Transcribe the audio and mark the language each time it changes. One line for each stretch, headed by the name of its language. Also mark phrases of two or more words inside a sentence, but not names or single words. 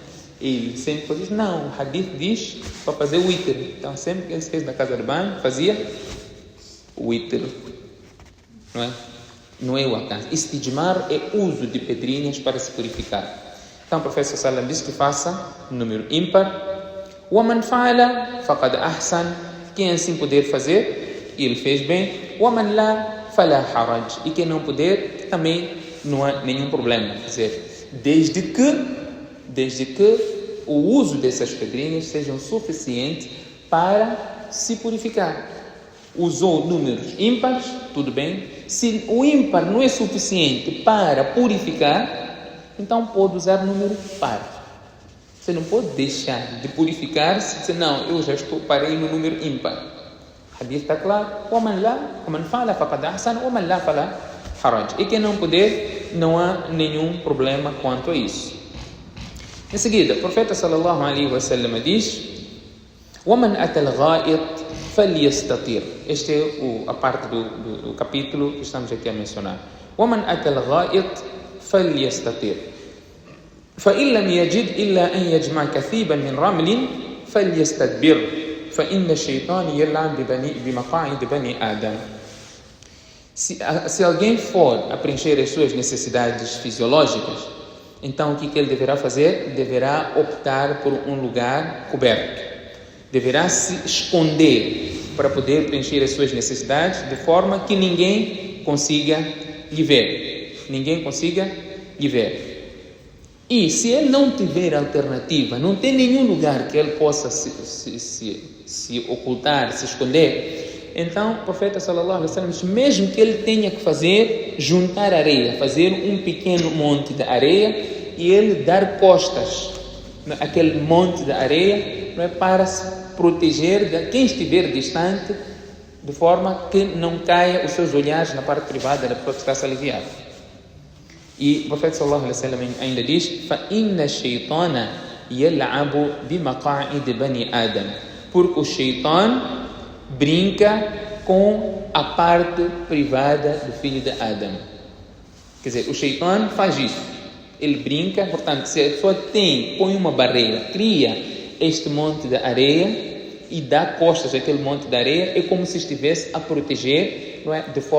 Portuguese: Ele sempre disse, não, o hadith diz para fazer witr. Então, sempre que ele fez da casa de banho, fazia witr. Não é? Não é o alcance. Istijmar é uso de pedrinhas para se purificar. Então, o professor Sallam diz que faça número ímpar.
Arabic: وَمَنْ فَعَلَ فَقَدْ أَحْسَنَ.
Portuguese: Quem assim puder fazer, ele fez bem.
Arabic: وَمَنْ لَا فَلَا حَرَجْ.
Portuguese: E quem não puder, também não há nenhum problema. Quer dizer, desde que o uso dessas pedrinhas sejam suficientes para se purificar. Usou números ímpares, tudo bem. Se o ímpar não é suficiente para purificar, então pode usar número par. Você não pode deixar de purificar-se e dizer, não, eu já parei no número ímpar. O hadith está claro.
Arabic: وَمَنْ فَعَلَ فَقَدْ أَحْسَنَ وَمَنْ لَا فَلَا حَرَجْ.
Portuguese: E quem não puder, não há nenhum problema quanto a isso. Em seguida, o profeta
Arabic: sallallahu alaihi wasallam
Portuguese: diz:
Arabic: وَمَنْ أَتَى الْغَائِطِ فَلْيَسْتَطِرْ.
Portuguese: Esta é a parte do capítulo que estamos aqui a mencionar.
Arabic: وَمَنْ أَتَى الْغَائِطِ فَلْيَسْتَطِرْ فَإِنْ لَمْ يَجِدْ إِلَّا أَنْ يَجْمَعَ كَثِيبًا مِنْ رَمْلٍ فَلْيَسْتَدْبِرْ فَإِنَّ الشَّيْطَانَ يَلْعَبُ بِمَقَاعِدِ بَنِي آدَمَ.
Portuguese: Se alguém for a preencher as suas necessidades fisiológicas, então o que ele deverá fazer? Deverá optar por um lugar coberto. Deverá se esconder para poder preencher as suas necessidades de forma que ninguém consiga lhe ver. Ninguém consiga lhe ver. E se ele não tiver alternativa, não tem nenhum lugar que ele possa se ocultar, se esconder, então o profeta
Arabic: sallallahu alaihi wasallam
Portuguese: diz, mesmo que ele tenha que juntar areia, fazer um pequeno monte de areia e ele dar costas àquele monte de areia, não é, para se proteger de quem estiver distante, de forma que não caia os seus olhares na parte privada da pessoa que está se aliviar. E o profeta
Arabic: sallallahu alaihi wasallam
Portuguese: ainda diz:
Arabic: فَإِنَّ الشَّيْطَانَ يَلْعَبُ بِمَقَاعِدِ بَنِي آدَمَ.
Portuguese: Porque o Shaitan brinca com a parte privada do filho de Adão. Quer dizer, o Shaitan faz isso. Ele brinca, portanto, se a pessoa põe uma barreira, cria este monte de areia e dá costas àquele monte de areia, é como se estivesse a proteger, não é?